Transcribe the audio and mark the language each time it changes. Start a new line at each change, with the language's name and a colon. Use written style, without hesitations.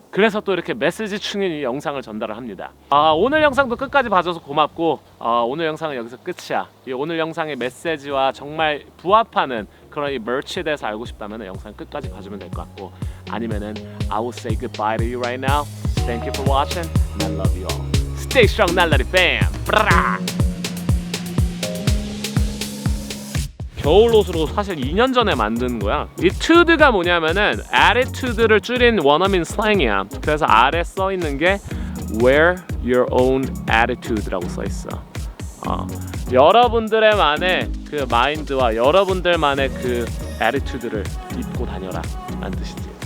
Korean: 그래서 또 이렇게 메시지 충인 이 영상을 전달을 합니다. 오늘 영상도 끝까지 봐줘서 고맙고, 오늘 영상은 여기서 끝이야. 이 오늘 영상의 메시지와 정말 부합하는 그런 이 머치에 대해서 알고 싶다면 영상 끝까지 봐주면 될 것 같고, 아니면은
English: I will say goodbye to you right now. Thank you for watching and I love you all. Stay strong, 날라리 fam.
Korean: 겨울 옷으로 사실 2년 전에 만든 거야. 이 tude가 뭐냐면은 attitude를 줄인 원어민 슬랭이야. 그래서 아래 써 있는 게
English: wear your own attitude
Korean: 라고 써 있어. 여러분들만의 그 마인드와 여러분들만의 그 attitude를 입고 다녀라 라는 뜻이지.